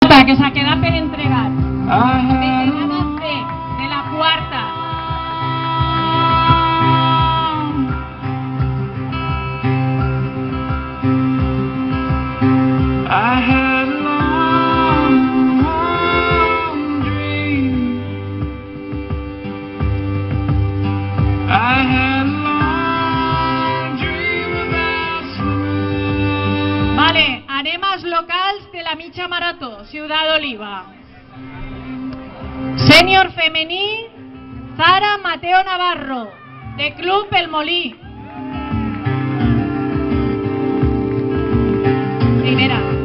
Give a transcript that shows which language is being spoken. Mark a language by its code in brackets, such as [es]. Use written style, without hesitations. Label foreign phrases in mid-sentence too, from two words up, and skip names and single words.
[ca] que s'ha quedat per entregar. Veterana C, de la quarta. [en] I had a long, long dream. I had a long dream about swimming. [ca] Vale, anem als locals de la mitja marató, Ciudad Oliva. Sènior femení, Zara Mateo Navarro, de Club El Molí. Primera.